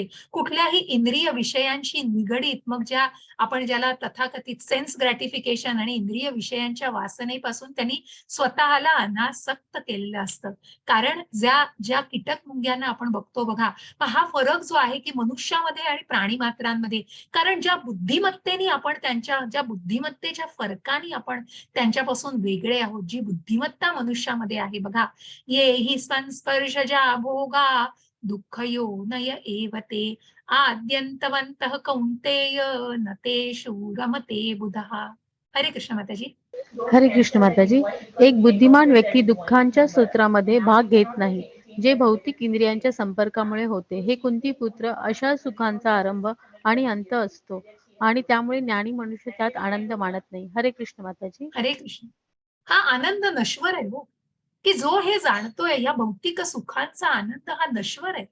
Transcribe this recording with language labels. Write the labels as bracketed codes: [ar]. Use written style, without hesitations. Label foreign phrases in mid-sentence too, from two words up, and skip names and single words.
[mr] कुठल्याही इंद्रिय विषयांशी निगडीत मग ज्याला तथाकथित [en] sense gratification [mr] आणि इंद्रिय विषयांच्या वासनेपासून त्यांनी स्वतःला अनासक्त केलेलं असतं. कारण ज्या कीटक मुंग्यांना आपण बघतो बघा, हा फरक जो आहे की मनुष्यामध्ये आणि प्राणी मात्रांमध्ये, कारण ज्या बुद्धिमत्तेच्या फरकाने आपण त्यांच्यापासून वेगळे आहोत. जी बुद्धिमत्ता मनुष्यामध्ये आहे बघा, [sa] ये हि संस्पर्शजा भोगा दुःखयो नय एव ते आद्यंतवन्तः कौन्तेय न तेषु रमते बुधः. [mr] हरे कृष्ण माताजी. हरे कृष्ण माताजी. एक बुद्धिमान व्यक्ती दुःखांच्या सूत्रामध्ये भाग घेत नाही, जे भौतिक इंद्रियांच्या संपर्कामुळे होते. हे कुंती पुत्र, अशा सुखांचा आरंभ आणि अंत असतो आणि त्यामुळे ज्ञानी मनुष्य त्यात आनंद मानत नाही. हरे कृष्ण माताजी. हरे कृष्ण. हा आनंद नश्वर आहे हो, की जो हे जाणतोय या भौतिक सुखांचा आनंद हा नश्वर आहे.